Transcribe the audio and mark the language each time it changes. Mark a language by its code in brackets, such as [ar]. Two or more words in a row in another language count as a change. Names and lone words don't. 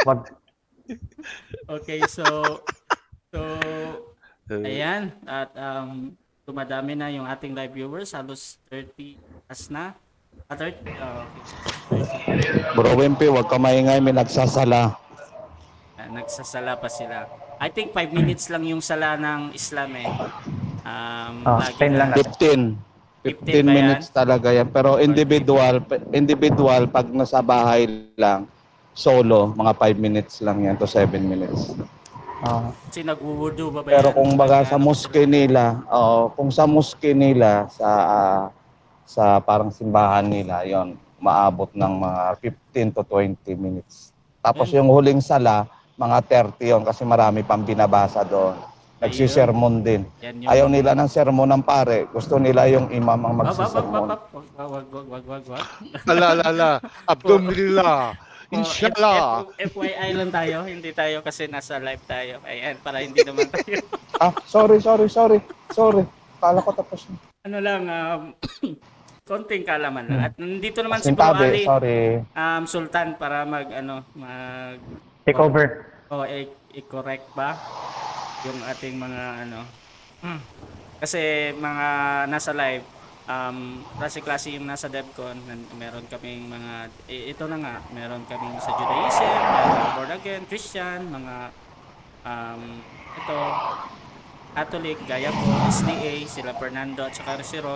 [tl] Okay, so ayan. At dumadami na yung ating live viewers. Halos 30 as na. 30. Okay. Bro Wimpy, wag ka maingay. May nagsasala. Nagsasala pa sila. [en] I think [tl] 5 minutes lang yung sala ng Islam eh. 10 lang. 15 minutes talaga yan. Pero individual pag nasa bahay lang, solo, mga 5 minutes lang yan to 7 minutes. Kasi nag-wudu ba ba pero kung baga sa mosque nila, kung sa mosque nila, sa parang simbahan nila, yon maabot ng mga 15 to 20 minutes. Tapos yung huling sala, mga 30 yon kasi marami pang binabasa doon. Nagsisermon din. Ayaw nila ng sermon ng pare. Gusto nila yung imam ang magsisermon. Wag. [ar] ألا. الحمد لله. إن شاء الله. [tl] FYI lang tayo. Hindi tayo kasi nasa live tayo. Ayan, para hindi naman tayo. Sorry. Kala ko tapos na. Ano lang, konting kalaman lang. At nandito naman si Bro Ali. Sorry. Sultan para mag [en] take over. [tl] I-correct ba yung ating mga kasi mga nasa live klase yung nasa DevCon, meron kaming mga ito na nga, meron kaming sa Judaism, meron Born Again, Christian, mga ito Catholic, gaya ko, SDA, sila Fernando at saka si Rod.